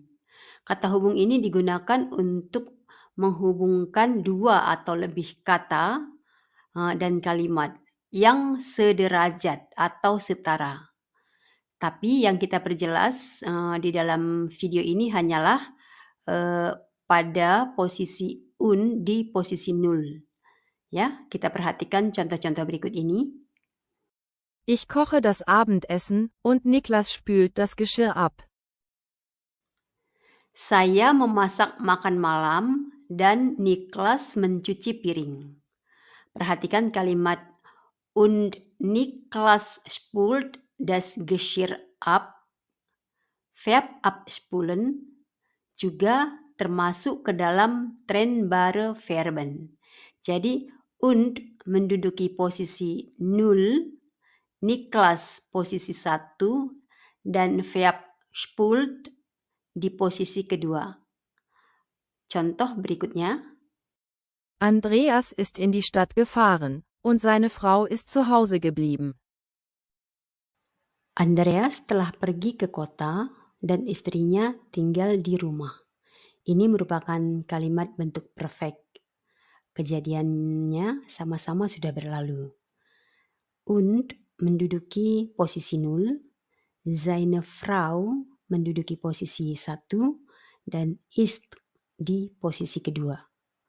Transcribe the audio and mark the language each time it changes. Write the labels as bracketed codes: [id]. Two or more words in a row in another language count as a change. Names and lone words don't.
[id] Kata hubung ini digunakan untuk menghubungkan 2 atau lebih kata dan kalimat yang sederajat atau setara. Tapi yang kita perjelas di dalam video ini hanyalah pada posisi un di posisi 0. Ya, kita perhatikan contoh-contoh berikut ini. [de] Ich koche das Abendessen und Niklas spült das Geschirr ab. [id] Saya memasak makan malam dan Niklas mencuci piring. Perhatikan kalimat [de] und Niklas spült das Geschirr ab. Verb abspulen [id] juga termasuk ke dalam [de] trennbare Verben. [id] Jadi und menduduki posisi 0, Niklas posisi 1, dan [de] verb spult [id] di posisi kedua. Contoh berikutnya. [de] Andreas ist in die Stadt gefahren, und seine Frau ist zu Hause geblieben. [id] Andreas telah pergi ke kota dan istrinya tinggal di rumah. Ini merupakan kalimat bentuk perfect. Kejadiannya sama-sama sudah berlalu. Und menduduki posisi 0, [de] seine Frau [id] menduduki posisi 1, dan ist di posisi kedua.